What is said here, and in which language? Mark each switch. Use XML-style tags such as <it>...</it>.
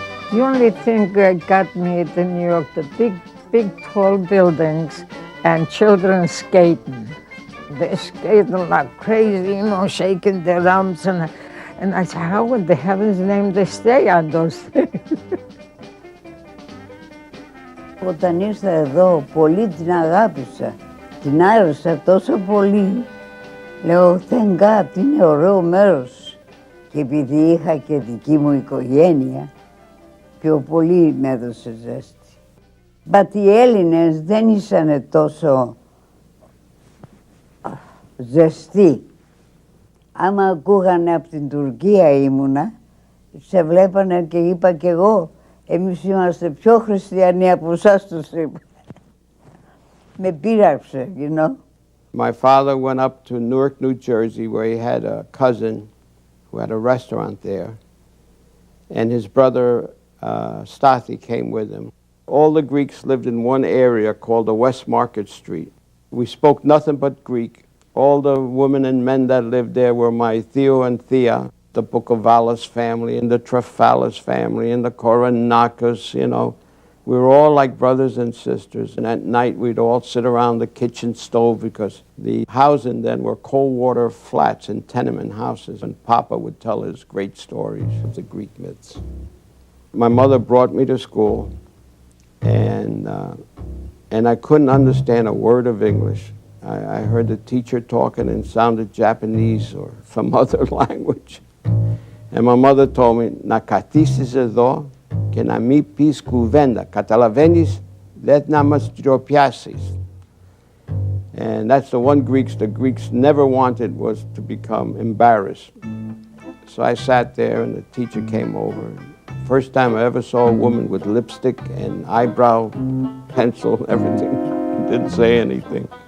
<en>The only thing that got me to New York, the big, tall buildings and children skating. They're skating like crazy, shaking their arms. And I said, how in the heaven's name they stay on those things?</en> <el>Όταν ήρθα εδώ, πολύ την αγάπησα. Την άρεσα τόσο πολύ. Λέω,</el> <en>thank God,</en> <el>είναι ωραίο μέρος. Και επειδή είχα και δική μου οικογένεια, πιο πολύ με έδωσε ζέστη.</el> <en>But</en> <el>οι Έλληνες δεν ήσανε τόσο ζεστοί. Άμα ακούγανε από την Τουρκία ήμουνα, σε βλέπανε και είπα κι εγώ, εμείς είμαστε πιο χριστιανοί από εσάς, τους είπα. Με πείραξε,</el> <en>My father went up to Newark, New Jersey, where he had a cousin who had a restaurant there. And his brother, Stathi, came with him. All the Greeks lived in one area called the West Market Street. We spoke nothing but Greek. All the women and men that lived there were my Theo and Thea, the Bukovalis family, and the Trefalis family, and the Koronakis, We were all like brothers and sisters, and at night we'd all sit around the kitchen stove because the housing then were cold water flats and tenement houses, and Papa would tell his great stories of the Greek myths. My mother brought me to school, and I couldn't understand a word of English. I heard the teacher talking and sounded Japanese or some other language. And my mother told me,</en> <el>"Να καθίσεις εδώ και να μην πεις κουβέντα. Καταλαβαίνεις, δεν να μας ντροπιάσεις."</el> <en>And that's the one the Greeks never wanted was to become embarrassed. So I sat there and the teacher came over. First time I ever saw a woman with lipstick and eyebrow pencil, everything. Didn't say anything.</en>